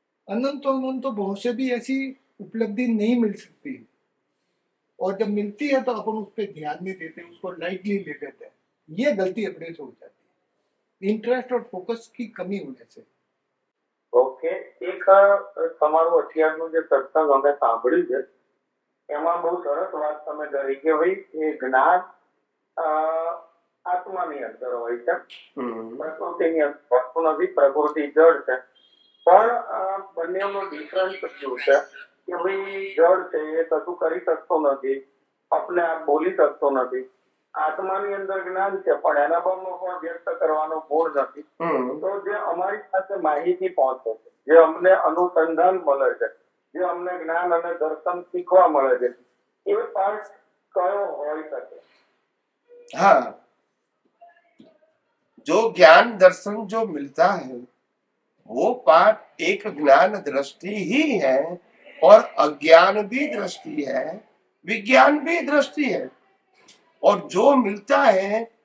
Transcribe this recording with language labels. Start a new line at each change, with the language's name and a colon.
Hindi: अनंत बहुत से भी ऐसी उपलब्धि नहीं मिल सकती, और जब मिलती है तो अपन उस पर ध्यान नहीं देते, उसको लाइटली ले लेते हैं। ये गलती अपने से हो जाती है, इंटरेस्ट और फोकस की कमी होने से।
Gujarati: ઓકે, એક તમારું અત્યારનું જે સત્સંગ અમે સાંભળ્યું છે એમાં બહુ સરસ વાત તમે કરી કે ભાઈ એ જ્ઞાન આત્માની અંદર હોય છે, પ્રકૃતિની અંદર હોતું નથી, પ્રકૃતિ જળ છે, પણ બંનેનો ડિફરન્સ શું છે કે ભાઈ જળ છે એ કશું કરી શકતો નથી, આપણે આપ બોલી શકતો નથી, આત્માની અંદર જ્ઞાન છે પણ એના ભાવનો પણ વ્યક્ત કરવાનો ગુણ નથી। તો જે અમારી પાસે માહિતી પહોંચે છે, જે અમને અનુસંધાન મળે છે, જે અમને જ્ઞાન અને દર્શન શીખવા મળે છે, એ પાર્ટ કયો હોઈ શકે?
Hindi: हाँ, जो ज्ञान दर्शन जो मिलता है वो पाठ एक ज्ञान दृष्टि ही है, और अज्ञान भी दृष्टि है, विज्ञान भी दृष्टि है। और जो मिलता है